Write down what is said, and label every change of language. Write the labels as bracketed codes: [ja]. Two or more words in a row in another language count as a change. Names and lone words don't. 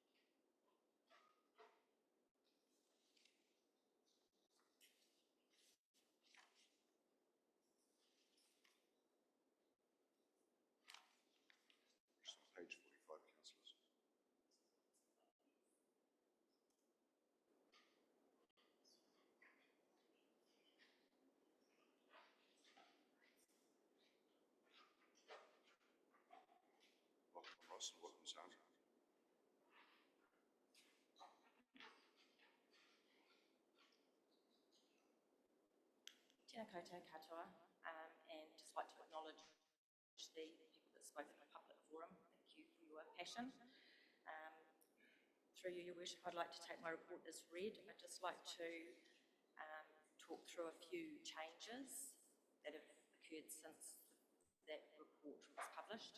[en] Just on page 45, councillors. Welcome, Ross, and welcome, Sandra. [mi] Tēnā koutou katoa, [en] and just like to acknowledge the people that spoke in the public forum. Thank you for your passion. Through you, Your Worship, I'd like to take my report as read. I'd just like to talk through a few changes that have occurred since that report was published.